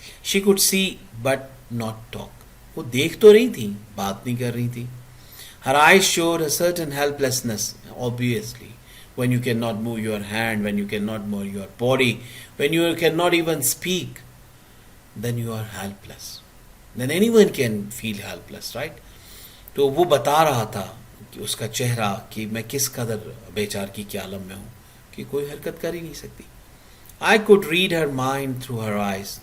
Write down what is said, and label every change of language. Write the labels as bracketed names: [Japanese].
[English] She could see but not talk. [Urdu] وہ دیکھ تو رہی تھی، بات نہیں کر رہی تھی. [English] Her eyes showed a certain helplessness, obviously. When you cannot move your hand, when you cannot move your body, when you cannot even speak, then you are helpless. Then anyone can feel helpless, right? [Urdu] تو وہ بتا رہا تھا کہ اس کا چہرہ کہ میں کس قدر بیچار کی عالم میں ہوں کہ کوئی حرکت کر ہی نہیں سکتی. [English] I could read her mind through her eyes.